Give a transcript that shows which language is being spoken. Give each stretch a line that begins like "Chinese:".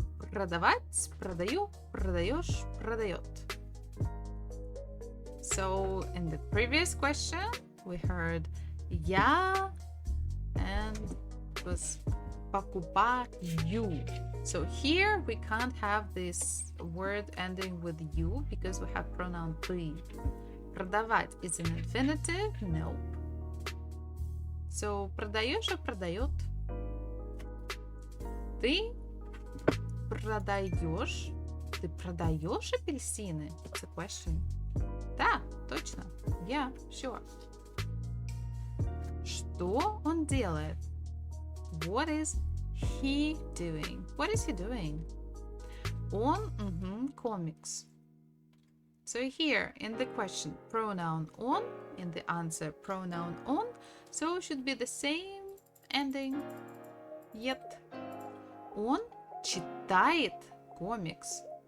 Russian: Продавать, продаю, продаешь, продает.
English: So in the previous question, we heard я and it was покупаю. So here we can't have this word ending with you because we have pronoun ты. Продавать is an infinitive? Nope.
Russian: So продаешь и продает. Ты продаешь. Ты продаешь апельсины?
English: It's a question.
Russian: Да, точно.
English: Yeah, sure.
Russian: Что он делает?
English: What is he doing? What is he doing?
Russian: Он, comics.
English: So here in the question, pronoun on, in the answer, pronoun on. So it should be the same ending. Yet.
Russian: Он читает comics.